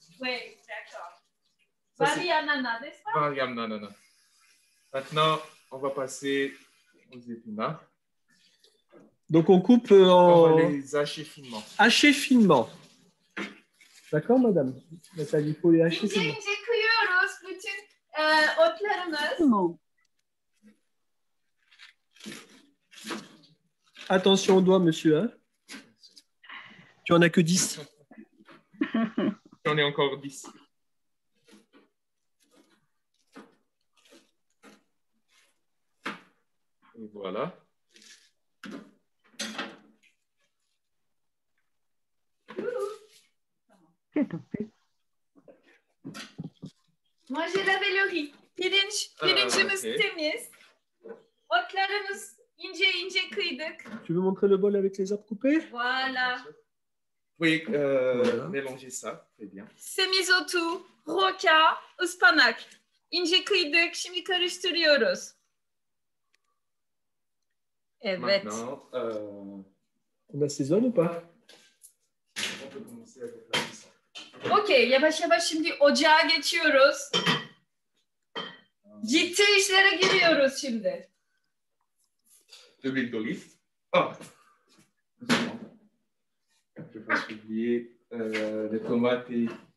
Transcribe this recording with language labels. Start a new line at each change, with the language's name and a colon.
French: Oui, d'accord. Varianana, n'est-ce pas? Variam nanana. Maintenant, on va passer aux épinards. Donc, on coupe On va les hacher finement. Hacher finement. D'accord, madame? Nathalie, il faut les hacher finement.
Turkish: İnce kıyıyoruz bütün otlarımız.
French: Non. Attention aux doigts, monsieur. Hein? Tu en as que 10. J'en ai encore 10. Et voilà. Moi, j'ai lavé le riz.
Turkish: Pirincimiz temiz. Otlarımız ince kıydık.
French: Tu veux montrer le bol avec les herbes coupées? Voilà. Oui, Voilà. mélangez ça, très bien.
Turkish: Semizotu, roka, ıspanak. İnce kıydık. Şimdi karıştırıyoruz. Evet.
French: Maintenant, On assaisonne ou pas? on peut commencer avec la cuisson.
Turkish: Okey, yavaş yavaş şimdi ocağa geçiyoruz. Ciddi işlere giriyoruz şimdi.
French: De l'huile d'olive. Ah, je vais oublier les tomates et...